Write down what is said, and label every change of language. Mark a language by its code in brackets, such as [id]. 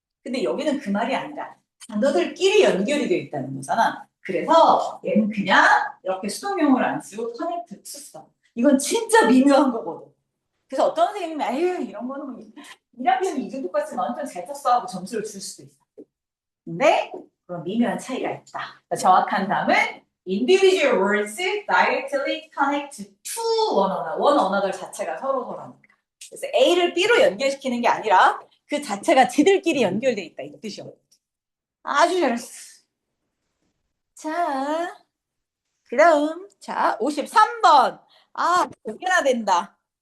[ko] 근데 여기는 그 말이 아니라 단어들끼리 연결이 되어 있다는 거잖아. 그래서 얘는 그냥 이렇게 수동용을 안 쓰고 connect to 써. 이건 진짜 미묘한 거거든. 그래서 어떤 선생님이 아유 이런 거는 뭐 1학년 이 정도까지 완전 잘 쳤어 하고 점수를 줄 수도 있어. 근데 그런 미묘한 차이가 있다. 정확한 답은 [en] individual words directly connect to one another. [ko] one another 자체가 서로라니까. 그래서 A를 B로 연결시키는 게 아니라 그 자체가 지들끼리 연결돼 있다 이 뜻이요. 아주 잘했어. 자, 그다음 53번. 몇 개나 된다.